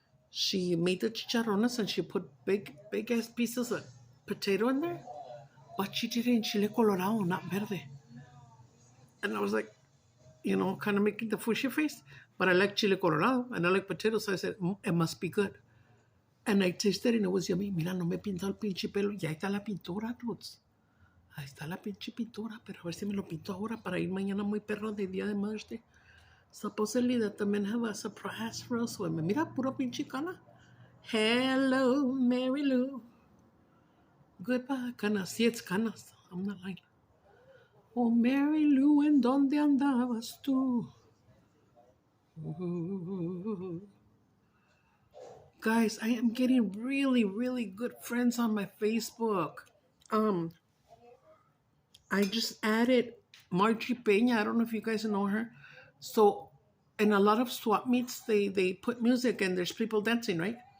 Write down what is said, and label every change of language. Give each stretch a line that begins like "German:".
English: She made the chicharrones and she put big ass pieces of potato in there. But she did it in chile colorado, not verde. And I was like, kind of making the fushy face. But I like chile colorado and I like potatoes. So I said, it must be good. And I tasted it and it was yummy.
Spanish: Mira, no me he pintado el pinche pelo. Ya está la pintura, dudes. Ahí está la pinche pintura. Pero a ver si me lo pinto ahora para ir mañana muy perro de Día de Mother's Day.
English: Supposedly that the men have a surprise for us women.
Spanish: Mira, puro pinche cana.
English: Hello, Mary Lou. Goodbye,
Spanish: canas. Sí,
English: it's canas. I'm not lying.
Spanish: Oh, Mary Lou, ¿en dónde andabas tú? Ooh.
English: Guys, I am getting really, really good friends on my Facebook. I just added Margie Peña. I don't know if you guys know her. So, in a lot of swap meets, they put music and there's people dancing, right?